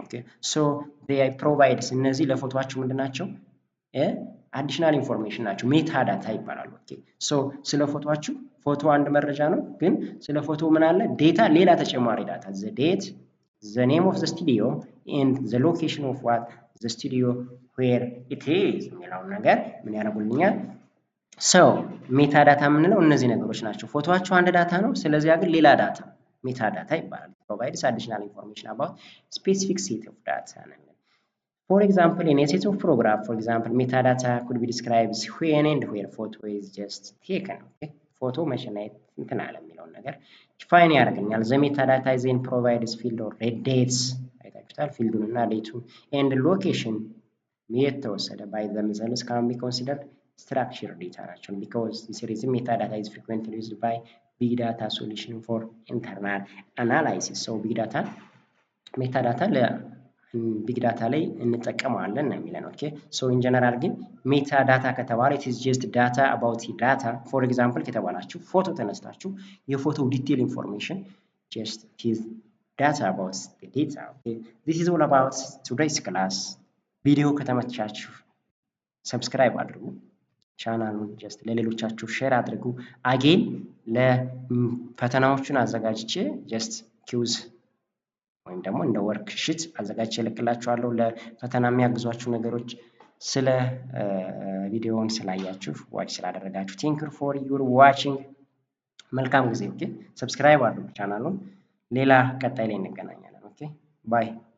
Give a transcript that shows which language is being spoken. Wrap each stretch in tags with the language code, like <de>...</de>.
<en>okay so they provides</en> <am>እነዚህ ለፎቶአችሁ ምንድናቸው? አዲሽናል ኢንፎርሜሽን ናቸው። ሜታ ዳታ ይባላሉ። ኦኬ ሶ ስለ ፎቶአችሁ ፎቶ አንድ መረጃ ነው፣ ግን ስለ ፎቶ ምን አለ? ዴታ ሌላ ተጨማሪ ዳታ</am> <en>the date the name of the studio and the location of what the studio where it is</en> <am>የሚለውን ነገር ምን ያደርጉልኛል? ሶ ሜታ ዳታ የምንለው እነዚህ ነገሮች ናቸው። ፎቶአችሁ አንድ ዳታ ነው፣ ስለዚህ ግን ሌላ ዳታ ሜታ ዳታ ይባላል።</am> <en>provides additional information about specific set of data ነው። For example, in a set of program, for example, metadata could be described when and where photo is just taken. Okay? Photo መቼና እንትን አለ የሚለውን ነገር ዲፋይን ያደርግልኛል። the metadata then provides field or dates አይታችሁታል። ፊልዱን እና ዴቱን and location የተወሰደ by themselves can be considered structured data ናቸው because this is metadata is frequently used by big data solution for internal analysis.</en> <am>so big data metadata ቢግ ዳታ ላይ እንጠቀማለን ነው የሚለን። ኦኬ ሶ ኢን ጀነራል ግን ሜታ ዳታ ከተባለ</am> <en>it is just data about data. for example</en> <am>ከተባላችሁ ፎቶ ተነስታችሁ የፎቶው ዲቴል ኢንፎርሜሽን</am> <en>just it is data about the data. okay this is all about today's class.</en> <am>ቪዲዮ ከተመቻችሁ ሰብስክራይብ አድርጉ፣ ቻናሉን just ለሌሎቻችሁ ሼር አድርጉ። አጌን ለፈተናዎቹን አዘጋጅቼ just ኪውዝ ወይም ደግሞ እንደ ወርክ ሽት አዘጋጅቼ እልክላችኋለሁ። ለፈተና የሚያግዟችሁ ነገሮች ስለ ቪዲዮውን ስላያችሁ ዋች ስላደረጋችሁ</am> <en>ቴንክ ዩ ፎር ዩር ዋቺንግ።</en> <am>መልካም ጊዜ። ኦኬ ሰብስክራይብ አድርጉ ቻናሉን። ሌላ ቀጣይ ላይ እንገናኛለን። ኦኬ ባይ</am>